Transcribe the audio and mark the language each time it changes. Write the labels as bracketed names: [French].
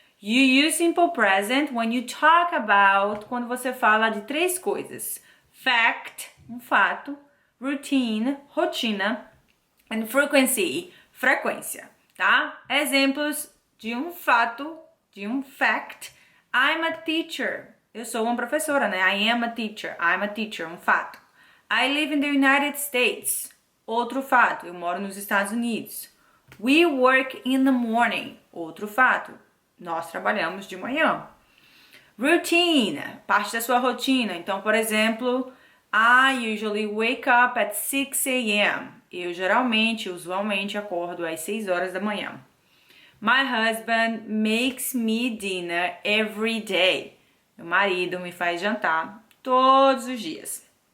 [English] You use Simple Present when you talk about, [Portuguese] quando você fala de 3 coisas. Fact, um fato, routine, rotina, and frequency, frequência, tá? Exemplos de um fato, de um fact. [English] I'm a teacher. [Portuguese] Eu sou uma professora, né? [English] I am a teacher. I'm a teacher, [Portuguese] um fato. [English] I live in the United States. [Portuguese] Outro fato, eu moro nos Estados Unidos. [English] We work in the morning. [Portuguese] Outro fato, nós trabalhamos de manhã. Routine, parte da sua rotina. Então, por exemplo, [English] I usually wake up at 6 a.m. [Portuguese] Eu geralmente, usualmente, acordo às 6 horas da manhã. [English] My husband makes me dinner every day. [Portuguese] Meu marido me faz jantar todos os dias.